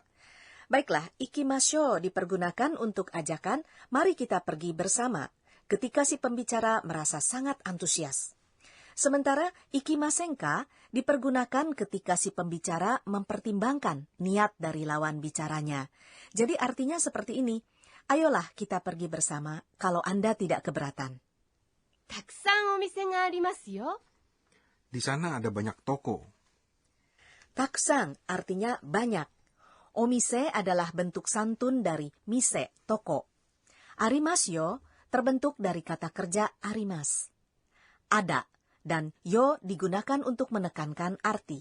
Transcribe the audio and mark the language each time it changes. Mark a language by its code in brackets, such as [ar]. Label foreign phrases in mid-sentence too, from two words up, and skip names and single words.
[id] Baiklah, ikimasho dipergunakan untuk ajakan, mari kita pergi bersama, ketika si pembicara merasa sangat antusias. Sementara ikimasenka dipergunakan ketika si pembicara mempertimbangkan niat dari lawan bicaranya. Jadi artinya seperti ini, ayolah kita pergi bersama kalau Anda tidak keberatan. [ja] たくさんお店がありますよ。 [id] Di sana ada banyak toko. Takusang artinya banyak. Omise adalah bentuk santun dari mise, toko. Arimasyo terbentuk dari kata kerja arimas. Ada, dan yo digunakan untuk menekankan arti.